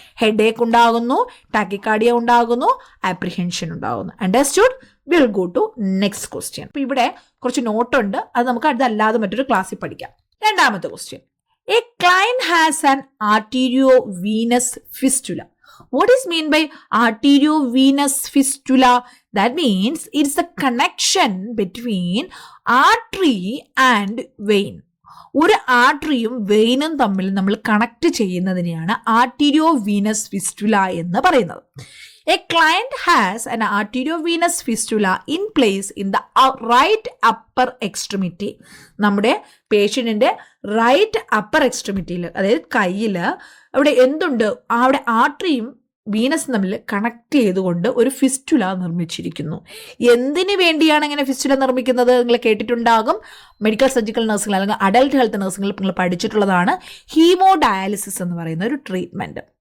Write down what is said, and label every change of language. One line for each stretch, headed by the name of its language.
Malayalam: Headache ഉണ്ടാകുന്നു, tachycardia ഉണ്ടാകുന്നു, ആപ്രിഹെൻഷൻ ഉണ്ടാകുന്നു. Understood?
English: Will go to next question.
Malayalam: അപ്പോൾ ഇവിടെ കുറച്ച് നോട്ടുണ്ട്, അത് നമുക്ക് അതല്ലാതെ മറ്റൊരു ക്ലാസ്സിൽ പഠിക്കാം. രണ്ടാമത്തെ question,
English: A client has an arteriovenous fistula. What is mean by arteriovenous fistula? That means it's the connection between artery and vein.
Malayalam: ഒരു ആർട്ടറിയും വെയിനും തമ്മിൽ നമ്മൾ കണക്ട് ചെയ്യുന്നതിനെയാണ് ആർട്ടീരിയോവീനസ് ഫിസ്റ്റുല എന്ന് പറയുന്നത്.
English: A client has an arteriovenous fistula in place in the right upper extremity.
Malayalam: നമ്മുടെ പേഷ്യൻറ്റിൻ്റെ right upper എക്സ്ട്രിമിറ്റിയിൽ, അതായത് കയ്യിൽ അവിടെ എന്തുണ്ട്? അവിടെ ആർട്ടറിയും വീനസ് തമ്മിൽ കണക്ട് ചെയ്തുകൊണ്ട് ഒരു ഫിസ്റ്റുല നിർമ്മിച്ചിരിക്കുന്നു. എന്തിനു വേണ്ടിയാണ് ഇങ്ങനെ ഫിസ്റ്റുല നിർമ്മിക്കുന്നത്? നിങ്ങൾ കേട്ടിട്ടുണ്ടാകും. മെഡിക്കൽ സർജിക്കൽ നഴ്സിംഗ് അല്ലെങ്കിൽ അഡൽട്ട് ഹെൽത്ത് നഴ്സിംഗിൽ നിങ്ങൾ പഠിച്ചിട്ടുള്ളതാണ് ഹീമോഡയാലിസിസ് എന്ന് പറയുന്ന ഒരു ട്രീറ്റ്മെൻറ്റ്.